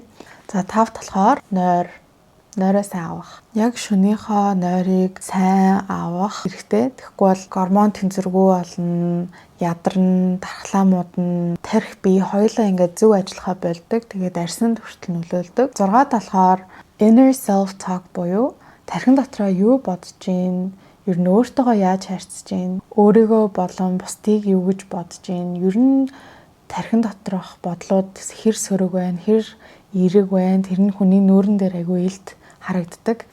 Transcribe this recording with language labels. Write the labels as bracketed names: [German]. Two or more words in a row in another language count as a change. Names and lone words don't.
[Mongolian] За 5 болохоор нойроо сайн авах. Яг шөнийхөө нойрыг сайн авах хэрэгтэй. Тэгэхгүй бол гормон тэнцвэргүй болно, ядарна, тархлаа муудна, тарих бие хоёулаа ингээд зөв ажиллахаа болдог. Тэгээд арьсанд хүртэл нөлөөлдөг. 6-д болохоор [English] inner self talk [Mongolian] буюу тархин дотроо юу бодож гин, ер нь өөртөөгөө яаж харьцаж гин, өөрийгөө болон бусдыг юу гэж бодож гин, ер нь тархин доторх бодлууд хэр сөрөг байна, хэр эерэг байна, тэр нь хүний нүүрэн дээр айгүй илт харагддаг.